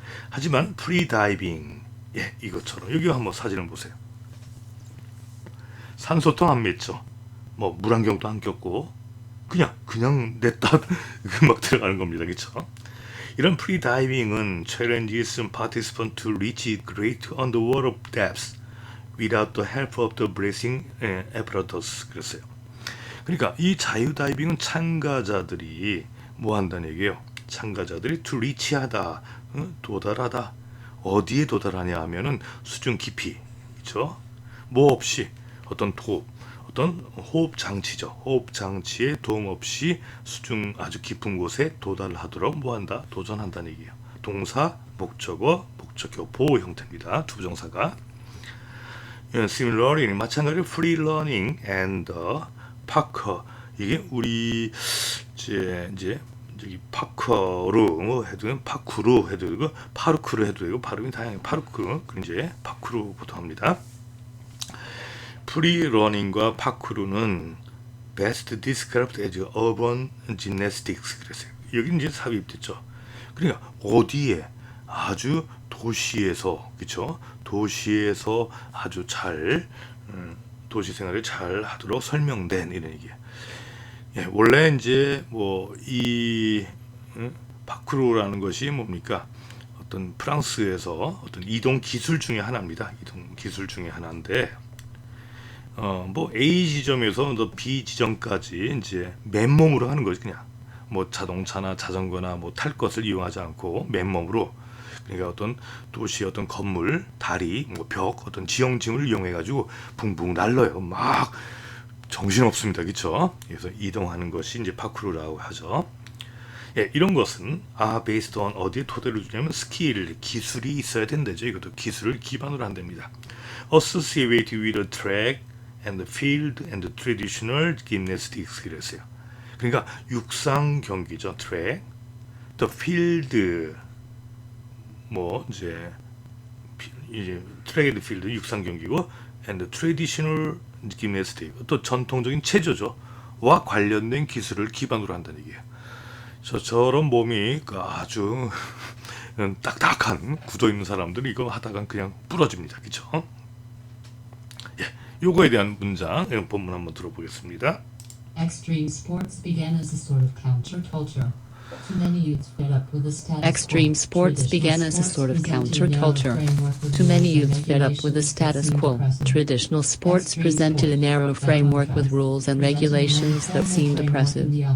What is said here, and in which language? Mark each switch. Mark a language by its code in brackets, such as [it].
[ko] 하지만 프리 다이빙, 이것처럼 여기 한번 사진을 보세요. 산소통 안 맺죠. 뭐 물안경도 안 꼈고 그냥 냈다 막 들어가는 겁니다. 그렇죠? 이런 프리 다이빙은 [en] challenges participants to reach great underwater depths without the help of the breathing apparatus [ko] 그랬어요. 그러니까 이 자유 다이빙은 참가자들이 뭐 한다는 얘기예요. 참가자들이 to reach하다, 도달하다. 어디에 도달하냐 하면은 수중 깊이, 그렇죠? 뭐 없이 어떤 호흡 장치죠. 호흡 장치에 도움 없이 수중 아주 깊은 곳에 도달하도록 뭐한다? 도전한다는 얘기예요. 동사, 목적어, 목적어 보호 형태입니다. 두 부정사가. Similarly, 마찬가지로 [en] free learning and parkour. [ko] 이게 우리 이제 저기 파커로 해도 되고 파쿠르 해도 되고 파르쿠르 해도 되고 발음이 다양해요. 파르쿠르, 이제 파쿠르 보통 합니다. 프리러닝과 파쿠르는 [en] best described as urban gymnastics [ko] 그랬어요. 여기 이제 삽입됐죠. 그러니까 어디에 아주 도시에서, 그렇죠? 도시에서 아주 잘 도시 생활을 잘 하도록 설명된 이런 얘기예요. 원래 이제 뭐 이 파쿠르라는 것이 뭡니까? 어떤 프랑스에서 어떤 이동 기술 중에 하나입니다. 이동 기술 중에 하나인데. 뭐 A 지점에서 또 B 지점까지 이제 맨몸으로 하는 거지. 그냥 뭐 자동차나 자전거나 뭐 탈 것을 이용하지 않고 맨몸으로, 그러니까 어떤 도시의 어떤 건물, 다리, 뭐 벽, 어떤 지형짐을 이용해 가지고 붕붕 날라요. 막 정신 없습니다, 그렇죠? 그래서 이동하는 것이 이제 파쿠르라고 하죠. 이런 것은 [en] based on [ko] 어디에 토대를 주냐면 스킬, 기술이 있어야 된다죠. 이것도 기술을 기반으로 한답니다. [en] Associated with the track and the field and the traditional gymnastics [ko] 그랬어요. 그러니까 육상 경기죠. 트랙, [en] the field [ko] 뭐 이제 트랙 앤드 필드 육상 경기고 [en] and the traditional gymnastics [ko] 또 전통적인 체조죠. 와 관련된 기술을 기반으로 한다는 얘기예요. 저런 몸이 아주 딱딱한 구조 있는 사람들이 이거 하다가 그냥 부러집니다. 그렇죠? 요거에 대한 문장 본문 한번 들어보겠습니다. [en] Extreme sports began as a sort of counterculture. Too many youths fed up with the status quo. Extreme sports began as a sort of counterculture. Too many youths fed up with the status quo. Traditional sports presented a narrow framework with rules and regulations that seemed oppressive.